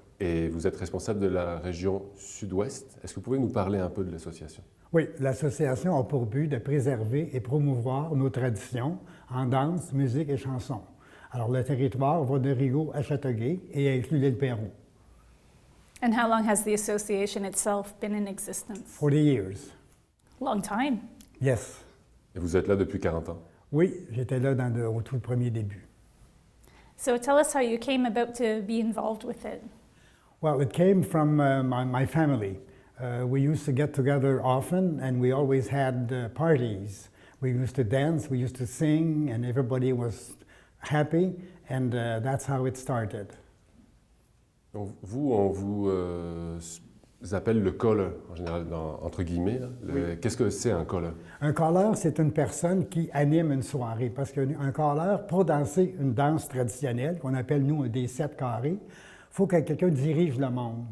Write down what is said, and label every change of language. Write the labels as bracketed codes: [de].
[fr] Et vous êtes responsable de la région Sud-Ouest. Est-ce que vous pouvez nous parler un peu de l'association? Oui, l'association a pour but de préserver et promouvoir nos traditions en danse, musique et chanson. Alors, le territoire va de Rigaud à Châteauguay et inclut l'île Perrot. [en] And how long has the association itself been in existence? 40 years. Long time. Yes. [fr] Et vous êtes là depuis 40 ans. Oui, j'étais là au tout premier début. [en] So tell us how you came about to be involved with it. Well, it came from my family. We used to get together often, and we always had parties. We used to dance, we used to sing, and everybody was happy, and that's how it started. [fr] Donc vous, on vous appelle le caller, en général, entre guillemets. Oui. Qu'est-ce que c'est un caller? Un caller, c'est une personne qui anime une soirée, parce qu'un caller, pour danser une danse traditionnelle, qu'on appelle, nous, des 7 carrés, il faut que quelqu'un dirige le monde.